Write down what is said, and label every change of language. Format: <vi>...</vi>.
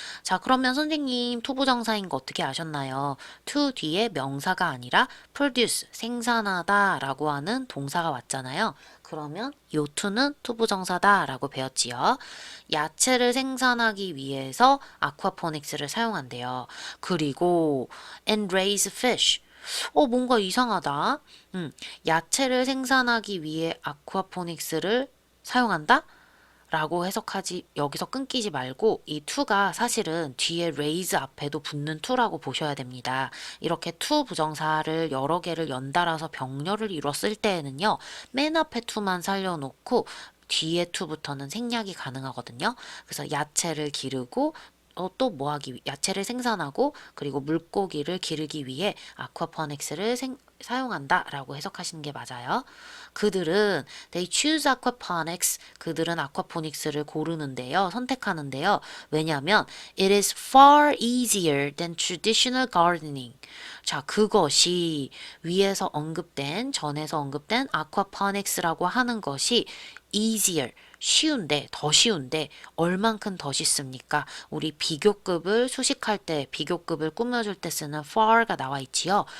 <ko>자, 그러면 선생님 투부정사인 거 어떻게 아셨나요? to 뒤에 명사가 아니라 produce, 생산하다 라고 하는 동사가 왔잖아요. 그러면 요 to는 투부정사다 라고 배웠지요. 야채를 생산하기 위해서 아쿠아포닉스를 사용한대요.</ko> <en>그리고 and raise fish.</en> <ko>뭔가 이상하다. 야채를 생산하기 위해 아쿠아포닉스를 사용한다? 라고 해석하지, 여기서 끊기지 말고 이 to가 사실은 뒤에 raise 앞에도 붙는 to라고 보셔야 됩니다. 이렇게 to 부정사를 여러 개를 연달아서 병렬을 이뤘을 때에는요, 맨 앞에 to만 살려놓고 뒤에 to부터는 생략이 가능하거든요. 그래서 야채를 기르고 또 뭐 하기 야채를 생산하고 그리고 물고기를 기르기 위해 아쿠아포닉스를 사용한다 라고 해석하시는 게 맞아요. 그들은</ko> <en>they choose aquaponics.</en> <ko>그들은 아쿠아포닉스를 고르는데요. 선택하는데요. 왜냐하면</ko> <en>it is far easier than traditional gardening.</en> <ko>자, 그것이 위에서 언급된 전에서 언급된 아쿠아포닉스라고 하는 것이 easier 쉬운데 더 쉬운데 얼만큼 더 쉽습니까? 우리 비교급을 수식할 때 비교급을 꾸며줄 때 쓰는 far가 나와 있지요.</ko>